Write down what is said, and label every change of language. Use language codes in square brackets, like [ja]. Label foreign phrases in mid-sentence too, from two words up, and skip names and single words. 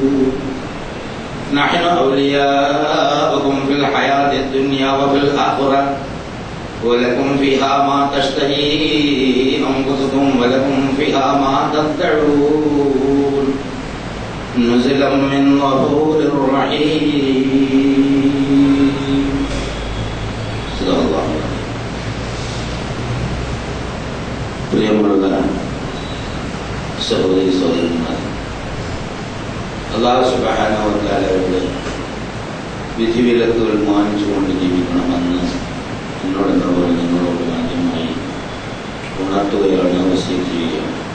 [ar] نحن أولياؤكم في الحياة الدنيا وفي الآخرة ولكم فيها ما تشتهي أنفسكم ولكم فيها ما تدعون نزلا من غفور رحيم. صدق الله. [ml] പ്രിയമുള്ള സഹോദരി സഹോദരന്മാർ, [ar] الله سبحانه وتعالى [ml] വിധിവിലക്കുകൾ മാനിച്ചുകൊണ്ട് ജീവിക്കണമെന്ന് എന്നോട് നിങ്ങളോട് ആദ്യമായി ഉണർത്തുകയാണ്, വസിയത്ത് ചെയ്യുകയാണ്.